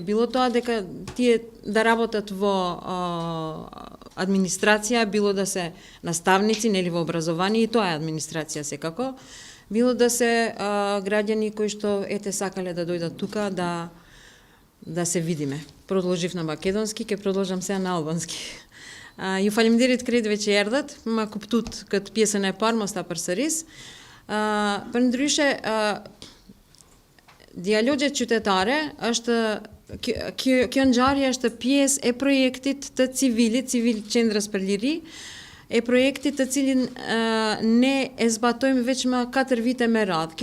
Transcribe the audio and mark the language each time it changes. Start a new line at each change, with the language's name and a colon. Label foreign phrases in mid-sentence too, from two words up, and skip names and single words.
Macedonian: Било тоа дека тие да работат во администрација, било да се наставници, нели во образование, и тоа е администрација секако. Било да се граѓани кои што сакале да дојдат тука да се видиме. Продолжив на македонски, ќе продолжам сега на албански.
Albanian: Ju faleminderit krejtve që erdhët, ma kuptut këtë pjesën e parë, mos ta përsëris. Për ndryshe, dialogjet qytetare është kjo ngjarje është pjesë e projektit të Civil Qendrës për Liri, e projektit të cilin ne e zbatojmë veç më 4 vite me radhë.